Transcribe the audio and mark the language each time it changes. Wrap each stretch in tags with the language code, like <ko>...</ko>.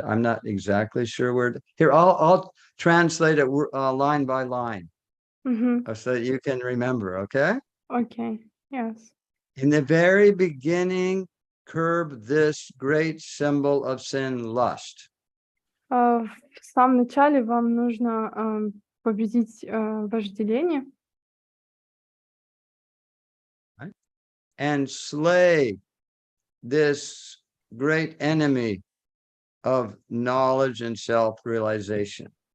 <en>I'm not exactly sure where. Here, I'll translate it line by line, so that you can remember. Okay. Okay. Yes. In the very beginning, curb this great symbol of sin, lust.</en> <ru>В самом начале вам нужно победить вожделение.</ru> <en>And slay this great enemy of knowledge and self-realization.</en>